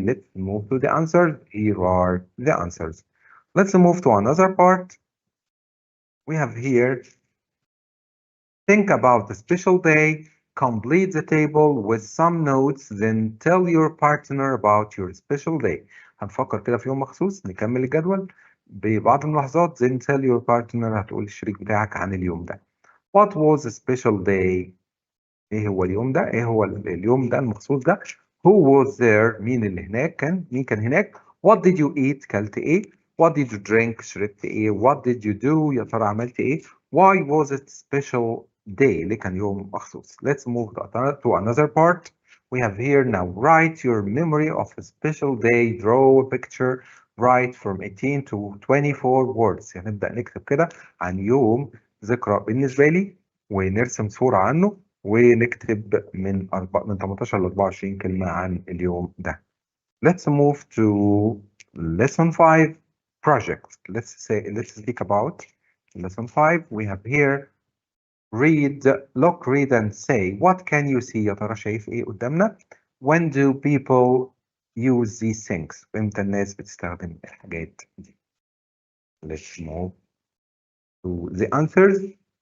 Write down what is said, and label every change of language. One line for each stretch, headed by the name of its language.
English: Let's move to the answers. Here are the answers. Let's move to another part. We have here, think about the special day, complete the table with some notes, then tell your partner about your special day.
Arabic: هنفكر كده في يوم مخصوص، نكمل الجدول ببعض الملاحظات.
English: then tell your partner،
Arabic: هتقول للشريك بتاعك عن اليوم ده.
English: What was a special day؟
Arabic: ايه هو اليوم ده؟ ايه هو اليوم ده المخصوص ده؟
English: Who was there؟
Arabic: مين اللي هناك؟ مين كان هناك؟
English: What did you eat؟
Arabic: كلت ايه؟
English: What did you drink؟
Arabic: شربت ايه؟
English: What did you do؟
Arabic: يا ترى عملت ايه؟
English: Why was it special day؟
Arabic: ليه كان يوم مخصوص؟
English: Let's move to another part. We have here now, write your memory of a special day, draw a picture, write from 18 to 24 words.
Arabic: يعني نبدأ نكتب كده عن يوم ذكرى بالنسبة لي، ونرسم صورة عنه، ونكتب من 18 ل 24 كلمة عن اليوم ده.
English: Let's move to lesson 5 project. Let's speak about lesson 5. We have here read, look, read and say. What can you see؟
Arabic: يا ترى شايف ايه قدامنا؟
English: When do people use these things؟
Arabic: امتى الناس بتستخدم الحاجات دي؟
English: Let's move to the answers.